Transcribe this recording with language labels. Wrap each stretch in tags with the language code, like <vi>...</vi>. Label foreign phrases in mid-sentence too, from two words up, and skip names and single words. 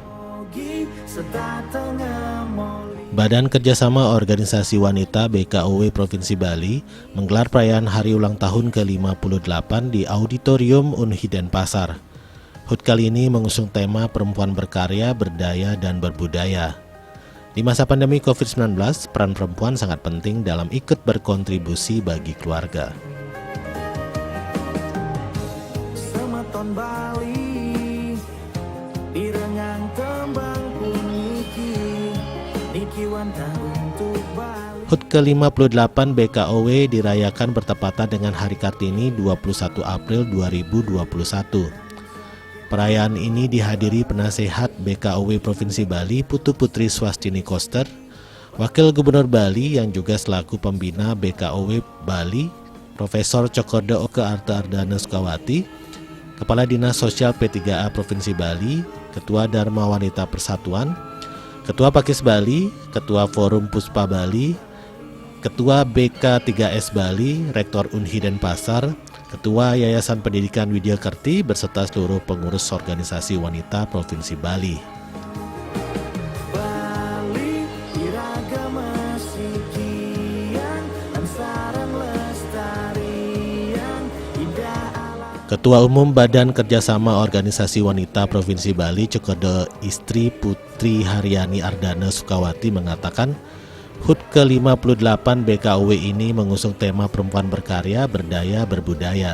<id>Badan Kerjasama Organisasi Wanita BKOW Provinsi Bali menggelar perayaan hari ulang tahun ke-58 di Auditorium Unhi Denpasar. HUT kali ini mengusung tema Perempuan Berkarya, Berdaya, dan Berbudaya. Di masa pandemi COVID-19, peran perempuan sangat penting dalam ikut berkontribusi bagi keluarga.</id> <ban>Semeton Bali direngang tembang puniki niki wantah untuk Bali.</ban> <id>HUT ke-58 BKOW dirayakan bertepatan dengan Hari Kartini 21 April 2021. Perayaan ini dihadiri Penasehat BKOW Provinsi Bali Putu Putri Swastini Koster, Wakil Gubernur Bali yang juga selaku pembina BKOW Bali, Profesor Cokorda Oke Arta Ardana Sukawati, Kepala Dinas Sosial P3A Provinsi Bali, Ketua Dharma Wanita Persatuan, Ketua Pakis Bali, Ketua Forum Puspa Bali, Ketua BK3S Bali, Rektor Unhi Denpasar, Ketua Yayasan Pendidikan Widya Kerti beserta seluruh pengurus organisasi wanita Provinsi Bali.</id> <ban>Bali iragama sikian ansaran lestarian indah alam.</ban> <id>Ketua Umum Badan Kerjasama Organisasi Wanita Provinsi Bali Cokorda Istri Putri Haryani Ardana Sukawati mengatakan HUT ke-58 BKOW ini mengusung tema Perempuan Berkarya, Berdaya, Berbudaya.</id>